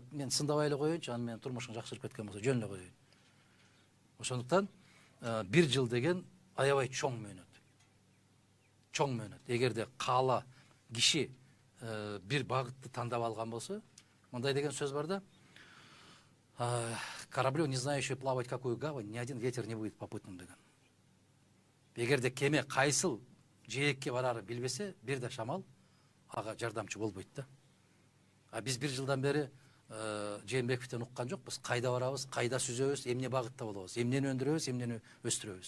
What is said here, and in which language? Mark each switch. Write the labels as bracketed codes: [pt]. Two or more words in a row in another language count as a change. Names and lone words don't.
[ky] Мен сындабай эле коеюнчу, аны менен турмушуң жакшырып кеткен болсо жөн эле коеюн. Ошондуктан 1 жыл деген аябай чоң мөөнөт. Чоң мөөнөт. Эгерде каала киши бир багытты тандап алган болсо, мындай деген сөз бар да, [ru] кораблю, не знающий плавать какую гавань, ни один ветер не будет попутным деген. [ky] Эгерде кеме кайсыл жээкке барары билбесе, бир да шамал ага жардамчы болбойт да. А биз 1 жылдан бери Жээнбековден уккан жокпуз. Кайда барабыз, кайда сүзөбүз, эмне багытта болобуз, эмнени өндүрөбүз, эмнени өстүрөбүз.